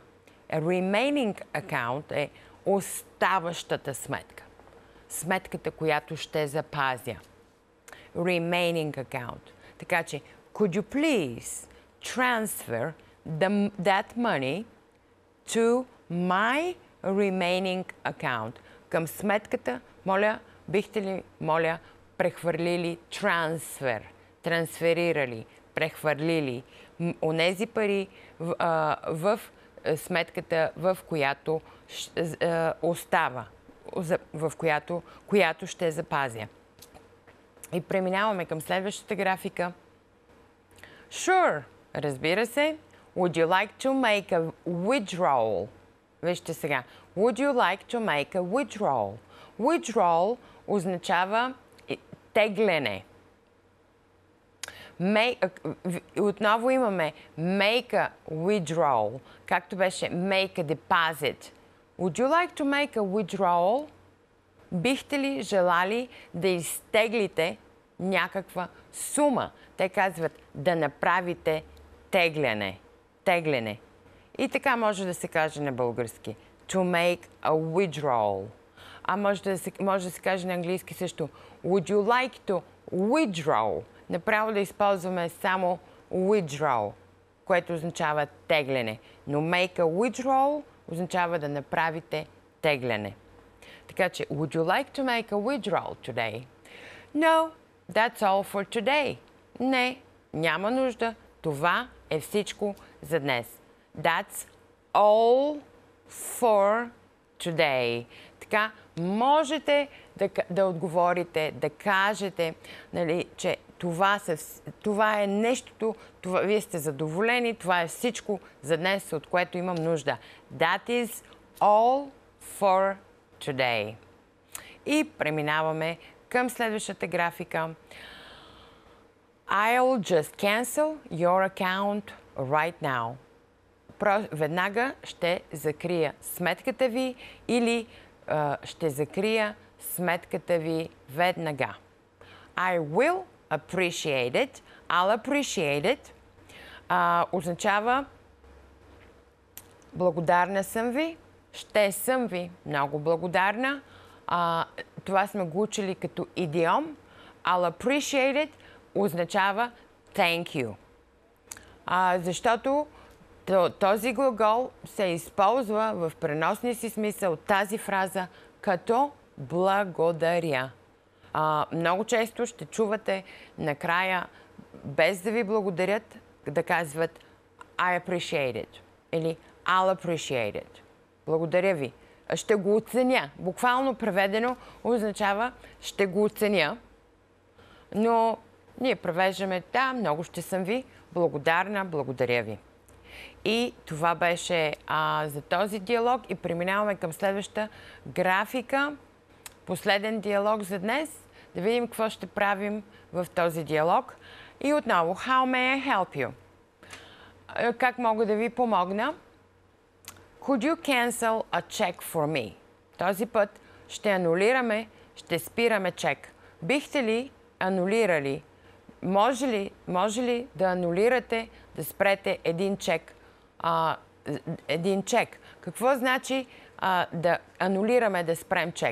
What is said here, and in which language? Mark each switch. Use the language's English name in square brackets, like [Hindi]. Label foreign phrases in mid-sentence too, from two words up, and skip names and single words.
[English] Remaining account [Bulgarian] е оставащата сметка. Сметката, която ще запазя. [English] Remaining account. [Bulgarian] Така че, [English] could you please transfer that money to my remaining account? [Bulgarian] Към сметката, бихте ли, прехвърлили трансфер, трансферирали, прехвърлили онези пари в сметката, в която остава, в която ще запазя. И преминаваме към следващата графика. Sure, разбира се. [English] Would you like to make a withdrawal? [Bulgarian] Вижте сега. [English] Would you like to make a withdrawal? [Bulgarian] Withdrawal означава тегляне. Отново имаме [English] make a withdrawal, [Bulgarian] както беше [English] make a deposit. Would you like to make a withdrawal? [Bulgarian] Бихте ли желали да изтеглите някаква сума? Те казват да направите тегляне. Тегляне. И така може да се каже на български. [English] To make a withdrawal. [Bulgarian] А може да се каже на английски също. [English] Would you like to withdraw? [Bulgarian] Направо да използваме само withdraw, което означава тегляне. Но [English] make a withdrawal [Bulgarian] означава да направите тегляне. Така че, [English] would you like to make a withdrawal today? No, that's all for today. [Bulgarian] Не, няма нужда. Това е всичко за днес. [English] That's all for today. [Bulgarian] Така, можете да отговорите, да кажете, нали, че това е нещото, вие сте задоволени, това е всичко за днес, от което имам нужда. [English] That is all for today. [Bulgarian] И преминаваме към следващата графика. [English] I'll just cancel your account right now. [Bulgarian] Веднага ще закрия сметката ви или ще закрия сметката ви веднага. [English] I will appreciate it. I'll appreciate it. [Bulgarian] Означава благодарна съм ви, ще съм ви много благодарна. Това сме го учили като идиом. [English] I'll appreciate it означава thank you. [Bulgarian] Защото този глагол се използва в преносния си смисъл тази фраза като благодаря. Много често ще чувате накрая, без да ви благодарят, да казват [English] I appreciate it [Bulgarian] или [English] I'll appreciate it. [Bulgarian] Благодаря ви. Ще го оценя. Буквално преведено означава ще го оценя. Но ние превеждаме да, много ще съм ви благодарна, благодаря ви. И това беше за този диалог и преминаваме към следващата графика. Последен диалог за днес. Да видим какво ще правим в този диалог. И отново, [English] how may I help you? [Bulgarian] Как мога да ви помогна? [English] Could you cancel a check for me? [Bulgarian] Този път ще анулираме, ще спираме чек. Бихте ли анулирали? Може ли да анулирате, да спрете един чек? Какво значи да анулираме, да спрем чек?